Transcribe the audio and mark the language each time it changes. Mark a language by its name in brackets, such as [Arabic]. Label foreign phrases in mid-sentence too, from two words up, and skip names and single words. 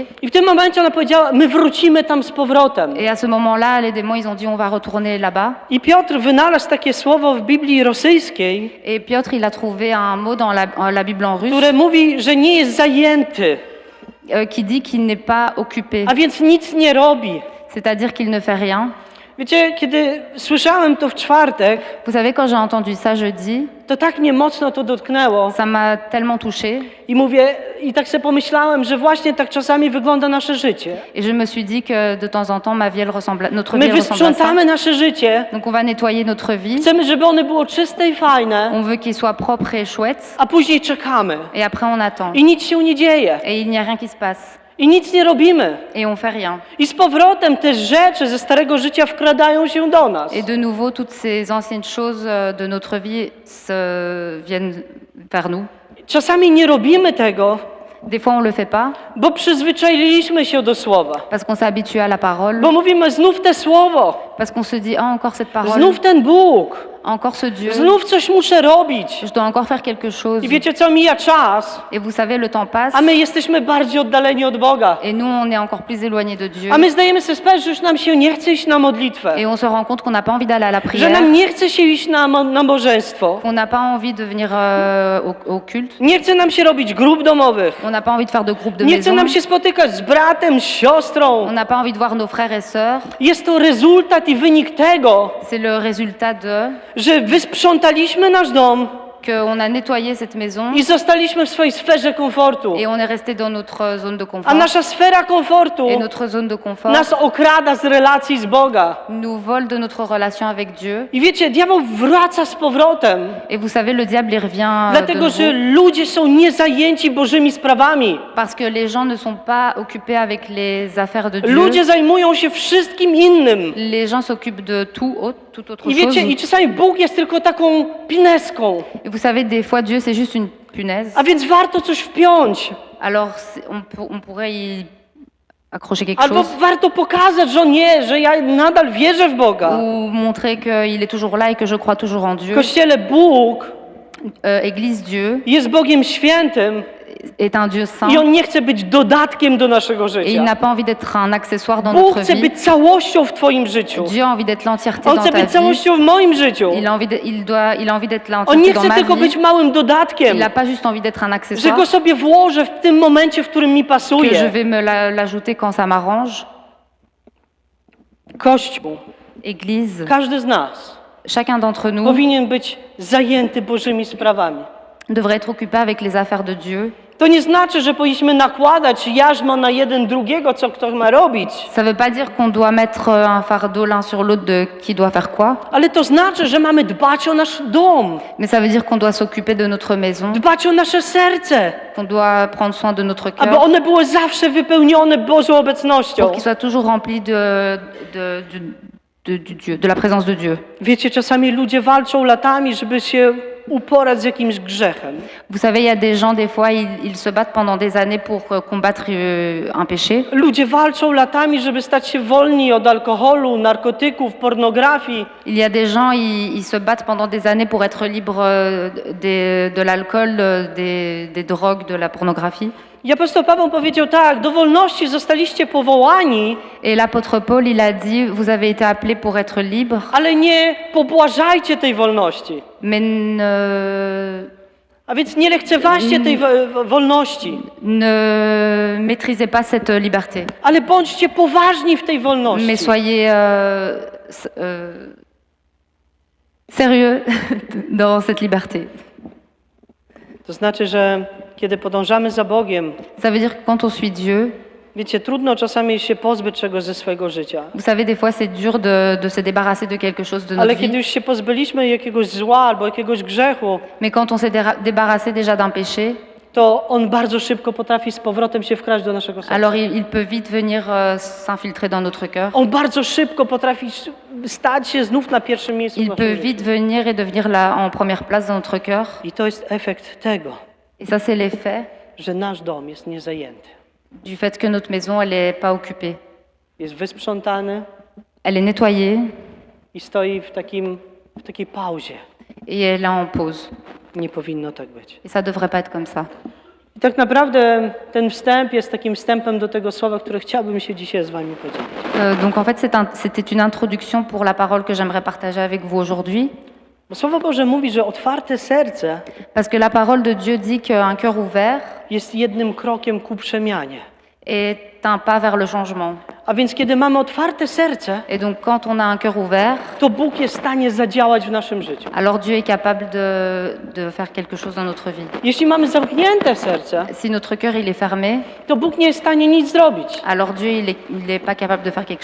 [Polish] I w tym momencie ona powiedziała, my wrócimy tam z powrotem. [French] Et à ce moment-là, les démons, ils ont dit on va retourner là-bas. [Polish] I Piotr wynalazł takie słowo w Biblii rosyjskiej, [French] Et Piotr, il a trouvé un mot dans la Bible en russe [Polish] które mówi, że nie jest zajęty, [French] qui dit qu'il n'est pas occupé, [Polish] a więc nic nie robi. [French] c'est-à-dire qu'il ne fait rien. [Polish] Wiecie, kiedy słyszałem to w czwartek, [French] Vous savez, quand j'ai entendu ça jeudi, [Polish] to tak mnie mocno to dotknęło. [French] ça m'a tellement touchée. [Polish] I mówię, i tak sobie pomyślałem, że właśnie tak czasami wygląda nasze życie. [French] Et je me suis dit que de temps en temps, notre [Polish] My [French] vie elle ressemble à ça. [Polish] wysprzątamy nasze życie, [French] Donc on va nettoyer notre vie. [Polish] chcemy, żeby one było czyste i fajne, [French] On veut qu'il soit propre et chouette. [Polish] a później czekamy. [French] Et après, on attend. [Polish] I nic się nie dzieje. [French] Et il n'y a rien qui se passe. [Polish] I nic nie robimy. [French] Et on fait rien. [Polish] I z powrotem te rzeczy ze starego życia wkradają się do nas. [French] Et de nouveau, toutes ces anciennes choses de notre vie viennent vers nous. [Polish] Czasami nie robimy tego, [French] Des fois, on le fait pas [Polish] bo przyzwyczailiśmy się do słowa. [French] parce qu'on s'est habitué à la parole, [Polish] Bo mówimy, znów te słowo, [French] parce qu'on se dit ah encore cette parole, [Polish] znów ten Bóg, [French] encore ce Dieu, [Polish] znów coś muszę robić. [French] je dois encore faire quelque chose. [Polish] I wiecie co, mija czas, [French] Et vous savez, le temps passe [Polish] a my jesteśmy bardziej oddaleni od Boga. [French] et nous, on est encore plus éloignés de Dieu. [Polish] A my zdajemy sobie sprawę, że już nam się nie chce iść na modlitwę, [French] Et on se rend compte qu'on n'a pas envie d'aller à la [Polish] że [French] prière, [Polish] nam nie chce się iść na nabożeństwo, [French] qu'on n'a pas envie de venir au culte, [Polish] nie chce nam się robić grup domowych, [French] on n'a pas envie de faire de groupe de [Polish] nie chce [French] maison, [Polish] nam się spotykać z bratem, z siostrą. [French] on n'a pas envie de voir nos frères et sœurs. [Polish] Jest to rezultat i wynik tego, [French] C'est le résultat de [Polish] że wysprzątaliśmy nasz dom [French] qu'on a nettoyé cette maison [Polish] i zostaliśmy w swojej sferze komfortu. [French] et on est resté dans notre zone de [Polish] A [French] confort. [Polish] nasza sfera komfortu [French] Et notre zone de confort [Polish] nas okrada z relacji z Boga. [French] nous vole de notre relation avec Dieu. [Polish] I wiecie, diabeł wraca z powrotem, [French] Et vous savez, le diable, il revient de [Polish] dlatego że [French] nouveau [Polish] ludzie są niezajęci Bożymi sprawami. [French] parce que les gens ne sont pas occupés avec les affaires de Dieu. [Polish] Ludzie zajmują się wszystkim innym. [French] Les gens s'occupent de toute autre [Polish] I [French] chose. [Polish] wiecie, i czasami Bóg jest tylko taką pineską, [French] Et vous savez, des fois, Dieu, c'est juste une punaise. [Polish] a więc warto coś wpiąć. [French] Alors, on pourrait y accrocher quelque [Polish] Albo [French] chose [Polish] warto pokazać, że nie, że ja nadal wierzę w Boga. [French] ou montrer qu'il est toujours là et que je crois toujours en [Polish] W [French] Dieu. [Polish] Kościele Bóg [French] Église, Dieu [Polish] jest Bogiem świętym [French] est un Dieu saint [Polish] i On nie chce być dodatkiem do naszego [French] et il [Polish] życia. [French] n'a pas envie d'être un accessoire dans [Polish] Bóg [French] notre [Polish] chce [French] vie. [Polish] być całością w Twoim życiu. [French] Dieu a envie d'être l'entièreté [Polish] On [French] dans [Polish] chce [French] ta [Polish] być [French] vie. [Polish] całością w moim życiu. [French] Il a envie d'être [Polish] On [French] l'entièreté [Polish] nie [French] dans [Polish] chce [French] ma [Polish] tylko [French] vie. [Polish] być małym [French] Il [Polish] dodatkiem, [French] n'a pas juste envie d'être un [Polish] że [French] accessoire [Polish] go sobie włożę w tym momencie, w którym mi [French] que je [Polish] pasuje. [French] vais me l'ajouter quand ça m'arrange. [Polish] Kościół, [French] Église, [Polish] każdy z nas [French] chacun d'entre nous [Polish] powinien być zajęty Bożymi sprawami. [French] devrait être occupé avec les affaires de Dieu. [Polish] To nie znaczy, że powinniśmy nakładać jarzmo na jeden drugiego, co kto ma robić, [French] Ça veut pas dire qu'on doit mettre un fardeau l'un sur l'autre de qui doit faire quoi, [Polish] ale to znaczy, że mamy dbać o nasz dom, [French] mais ça veut dire qu'on doit s'occuper de notre maison, [Polish] dbać o nasze serce, [French] qu'on doit prendre soin de notre [Polish] aby [French] cœur, [Polish] one były zawsze wypełnione Bożą [French] pour [Polish] obecnością. [French] qu'il soit toujours rempli du Dieu, de la présence de Dieu. [Polish] Wiecie, czasami ludzie walczą latami, żeby się uporać z jakimś grzechem. [French] Vous savez, il y a des gens, des fois, ils se battent pendant des années pour combattre un péché. [Polish] Ludzie walczą latami, żeby stać się wolni od alkoholu, narkotyków, pornografii. [French] Il y a des gens, ils se battent pendant des années pour être libres de l'alcool, des drogues, de la pornographie. [Polish] I apostoł Paweł powiedział tak, do wolności zostaliście powołani, [French] Et l'apôtre Paul, il a dit, vous avez été appelés pour être libres, [Polish] ale nie pobłażajcie tej wolności. [French] mais [Polish] A więc nie lekceważcie tej wolności, [French] ne maîtrisez pas cette liberté, [Polish] ale bądźcie poważni w tej wolności. [French] mais soyez sérieux dans cette liberté. [Polish] To znaczy, że kiedy podążamy za Bogiem, [French] Ça veut dire que quand on suit Dieu, [Polish] wiecie, trudno czasami się pozbyć czegoś ze swojego życia. [French] vous savez, des fois c'est dur de se débarrasser de quelque chose de [Polish] Ale [French] notre [Polish] kiedy [French] vie, [Polish] już się pozbyliśmy jakiegoś zła albo jakiegoś grzechu, [French] mais quand on s'est débarrassé déjà d'un péché, [Polish] to on bardzo szybko potrafi z powrotem się wkraść do naszego serca. [French] alors il peut vite venir s'infiltrer dans notre cœur. [Polish] On bardzo szybko potrafi stać się znów na pierwszym miejscu w [French] Il [Polish] naszym [French] peut [Polish] życiu. [French] vite venir et devenir là en première place dans notre cœur. [Polish] I to jest efekt tego, [French] Et ça, c'est l'effet [Polish] że nasz dom jest niezajęty. [French] du fait que notre maison, elle n'est pas occupée. [Polish] Jest wysprzątany [French] Elle est nettoyée [Polish] i stoi w takiej pauzie. [French] et elle est en pause. [Polish] Nie powinno tak być. [French] Et ça ne devrait pas être comme ça. [Polish] I tak naprawdę ten wstęp jest takim wstępem do tego słowa, które chciałbym się dzisiaj z wami podzielić. [French] Donc en fait, c'était une introduction pour la parole que j'aimerais partager avec vous aujourd'hui. [Polish] Bo Słowo Boże mówi, że otwarte serce [French] Parce que la parole de Dieu dit qu'un cœur ouvert [Polish] jest jednym krokiem ku przemianie. [French] est un pas vers le changement. [Polish] A więc kiedy mamy otwarte serce, [French] Et donc quand on a un cœur ouvert, [Polish] to Bóg jest w stanie zadziałać w naszym życiu. [French] alors Dieu est capable de faire quelque chose dans notre vie. [Polish] Jeśli mamy zamknięte serce, [French] Si notre cœur il est fermé, [Polish] to Bóg nie jest w stanie nic zrobić. [French] alors Dieu il est pas capable de faire quelque